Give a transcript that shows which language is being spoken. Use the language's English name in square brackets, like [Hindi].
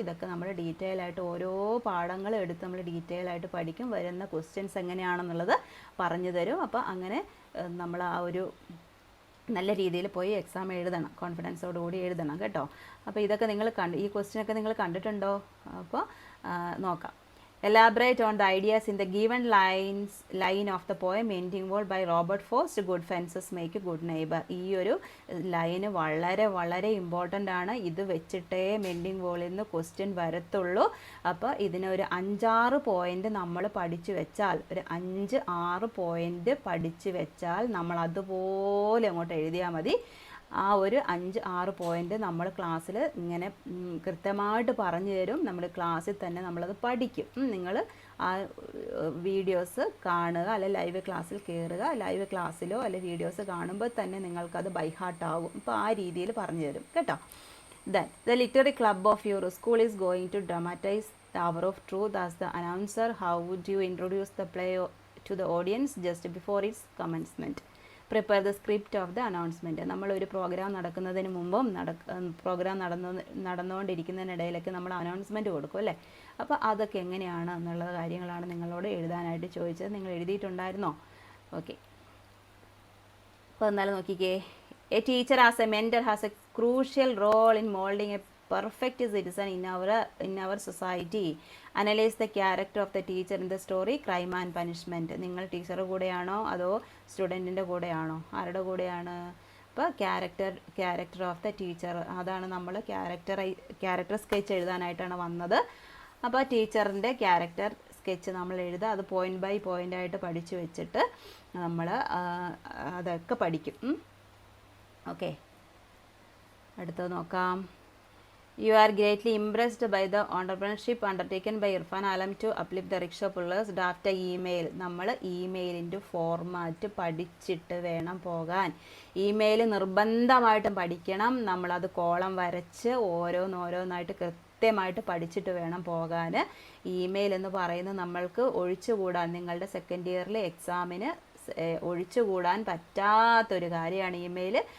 [Malayalam] ഇതൊക്കെ നമ്മൾ ഡീറ്റെയിൽ ആയിട്ട് ഓരോ പാഠങ്ങളും എടുത്ത് നമ്മൾ ഡീറ്റെയിൽ ആയിട്ട് പഠിക്കും. വരുന്ന ക്വസ്റ്റ്യൻസ് എങ്ങനെയാണെന്നുള്ളത് പറഞ്ഞു തരും. അപ്പോൾ അങ്ങനെ നമ്മൾ ആ ഒരു നല്ല രീതിയിൽ പോയി എക്സാം എഴുതണം, കോൺഫിഡൻസോടുകൂടി എഴുതണം കേട്ടോ. അപ്പോൾ ഇതൊക്കെ നിങ്ങൾ ഈ ക്വസ്റ്റ്യനൊക്കെ നിങ്ങൾ കണ്ടിട്ടുണ്ടോ? അപ്പോൾ നോക്കാം. [English] Elaborate on the ideas in the given line of the poem Ending Wall by Robert Frost. Good fences make a good neighbor. [Malayalam] ഈ ഒരു ലൈന് വളരെ വളരെ ഇമ്പോർട്ടൻ്റ് ആണ്. ഇത് വെച്ചിട്ടേ മെൻഡിങ് വോളിൽ നിന്ന് ക്വസ്റ്റ്യൻ വരത്തുള്ളൂ. അപ്പോൾ ഇതിനൊരു 5-6 പോയിൻ്റ് നമ്മൾ പഠിച്ചു വെച്ചാൽ, ഒരു 5-6 പോയിൻ്റ് പഠിച്ചു വെച്ചാൽ നമ്മൾ അതുപോലെ അങ്ങോട്ട് എഴുതിയാൽ മതി. ആ ഒരു 5-6 പോയിൻ്റ് നമ്മൾ ക്ലാസ്സിൽ ഇങ്ങനെ കൃത്യമായിട്ട് പറഞ്ഞു തരും. നമ്മൾ ക്ലാസ്സിൽ തന്നെ നമ്മളത് പഠിക്കും. നിങ്ങൾ ആ വീഡിയോസ് കാണുക, അല്ലെ ലൈവ് ക്ലാസ്സിൽ കയറുക. ലൈവ് ക്ലാസ്സിലോ അല്ലെ വീഡിയോസ് കാണുമ്പോൾ തന്നെ നിങ്ങൾക്കത് ബൈ ഹാർട്ട് ആകും. അപ്പോൾ ആ രീതിയിൽ പറഞ്ഞു തരും കേട്ടോ. [English] Then the literary club of your school is going to dramatize the hour of truth as the announcer. How would you introduce the play to the audience just before its commencement? Prepare the script of the announcement. [Malayalam] നമ്മളൊരു programme നടക്കുന്നതിന് മുമ്പും programme നടന്നുകൊണ്ടിരിക്കുന്നതിനിടയിലൊക്കെ നമ്മൾ announcement കൊടുക്കും അല്ലേ. അപ്പോൾ അതൊക്കെ എങ്ങനെയാണ് എന്നുള്ള കാര്യങ്ങളാണ് നിങ്ങളോട് എഴുതാനായിട്ട് ചോദിച്ചത്. നിങ്ങൾ എഴുതിയിട്ടുണ്ടായിരുന്നോ? ഓക്കെ. അപ്പോൾ എന്നാലും നോക്കിക്കേ. [English] A teacher as a mentor has a crucial role in moulding a perfect citizen in our society. Analyze the character of the teacher in the story Crime and Punishment. [Malayalam] നിങ്ങൾ ടീച്ചറുടെ കൂടെയാണോ അതോ സ്റ്റുഡൻറ്റിൻ്റെ കൂടെയാണോ, ആരുടെ കൂടെയാണ്? അപ്പോൾ [English] character of the teacher, [Malayalam] അതാണ് നമ്മൾ character sketch എഴുതാനായിട്ടാണ് വന്നത്. അപ്പോൾ ടീച്ചറിൻ്റെ ക്യാരക്ടർ സ്കെച്ച് നമ്മൾ എഴുതുക. അത് പോയിൻ്റ് ബൈ പോയിൻ്റ് ആയിട്ട് പഠിച്ചു വെച്ചിട്ട് നമ്മൾ അതൊക്കെ പഠിക്കും. ഓക്കെ, അടുത്തത് നോക്കാം. [English] You are greatly impressed by the entrepreneurship undertaken by Irfan Alam to uplift the rickshaw pullers. Draft a email. [Malayalam] നമ്മൾ ഇമെയിലിൻ്റെ ഫോർമാറ്റ് പഠിച്ചിട്ട് വേണം പോകാൻ. ഇമെയിൽ നിർബന്ധമായിട്ടും പഠിക്കണം. നമ്മളത് കോളം വരച്ച് ഓരോന്നായിട്ട് കൃത്യമായിട്ട് പഠിച്ചിട്ട് വേണം പോകാൻ. ഇമെയിൽ എന്ന് പറയുന്നത് നമ്മൾക്ക് ഒഴിച്ചുകൂടാൻ, നിങ്ങളുടെ സെക്കൻഡ് ഇയറിലെ എക്സാമിന് ഒഴിച്ചുകൂടാൻ പറ്റാത്തൊരു കാര്യമാണ് ഇമെയിൽ.